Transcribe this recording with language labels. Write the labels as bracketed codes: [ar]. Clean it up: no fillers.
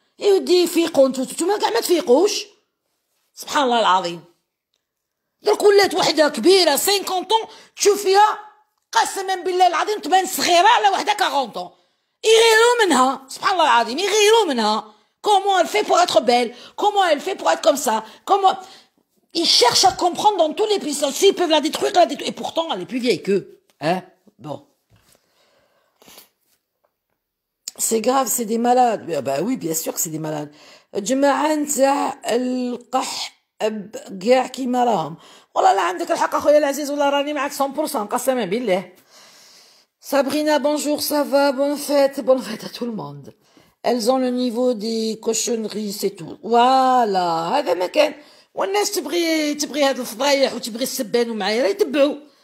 [ar] يودي يفيقوا نتوما كاع ما تفيقوش. سبحان الله العظيم. درك ولات وحده كبيره 50 طون تشوف فيها قسما بالله العظيم تبان صغيره على وحده 40 طون. يغيروا منها سبحان الله العظيم يغيروا منها. [fr] Comment elle fait pour être belle? Comment elle fait pour être comme ça? Comment ils cherchent à comprendre dans tous les pays. S'ils peuvent la détruire, la détruire. Et pourtant, elle est plus vieille qu'eux. Hein? Bon. C'est grave, c'est des malades. Bah oui, bien sûr que c'est des malades. [ar] جماعة نتاع القح كاع كيما راهم. والله لا عندك الحق اخويا العزيز والله راني معاك 100% قسما بالله. [fr] Sabrina, bonjour, ça va, bonne fête à tout le monde. Elles ont le niveau des cochonneries, c'est tout. Voilà, [ar] هذا ما كان. والناس تبغي هاد الفضايح وتبغي السبان ومعايره يتبعوا.